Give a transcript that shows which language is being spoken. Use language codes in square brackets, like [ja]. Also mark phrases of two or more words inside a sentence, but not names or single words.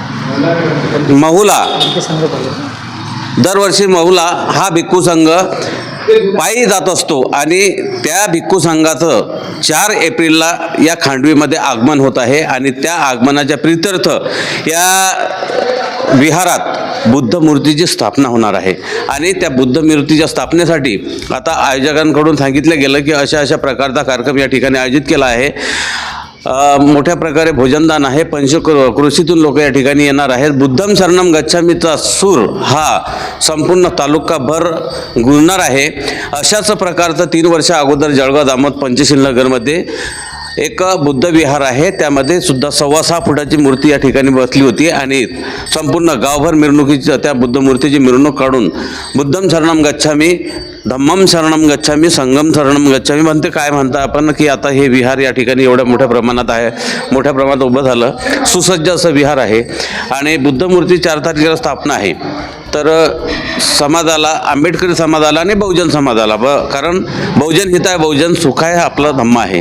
[mr] महुला हा भिक्खू संघ पायी जात असतो आणि त्या भिक्खू संघाचं 4 एप्रिलला या खांडवीमध्ये आगमन होत आहे आणि त्या आगमनाच्या प्रित्यर्थ या विहारात बुद्ध मूर्तीची स्थापना होणार आहे आणि त्या बुद्ध मूर्तीच्या स्थापनेसाठी आता आयोजकांकडून सांगितलं गेलं की अशा प्रकारचा कार्यक्रम या ठिकाणी आयोजित केला आहे. मोठ्या प्रकारे भोजनदान आहे. पंचक्रोशीतून लोक या ठिकाणी येणार आहेत. [pi] बुद्धम शरणम [mr] गच्छामीचा सूर हा संपूर्ण तालुकाभर गुंजणार आहे. अशाच प्रकारचं 3 वर्ष अगोदर जळगाव दामोद पंचशील नगरमध्ये एक बुद्ध विहार आहे. त्यामध्ये सुद्धा 6.25 फुटाची मूर्ती या ठिकाणी बसली होती आणि संपूर्ण गावभर मिरवणुकीची त्या बुद्ध मूर्तीची मिरवणूक काढून [pi] बुद्धम शरणम गच्छामी, धम्मम शरणम गच्छामी, संगम शरणम गच्छामी [mr] म्हणते. काय म्हणता आपण की आता हे विहार या ठिकाणी एवढ्या मोठ्या प्रमाणात आहे, मोठ्या प्रमाणात उभं झालं. सुसज्ज असं विहार आहे आणि बुद्ध मूर्ती 4 तारखेला स्थापना आहे. तर समाजाला, आंबेडकरी समाजाला आणि बहुजन समाजाला कारण बहुजन हित आहे, बहुजन सुख आहे, आपला धम्म आहे.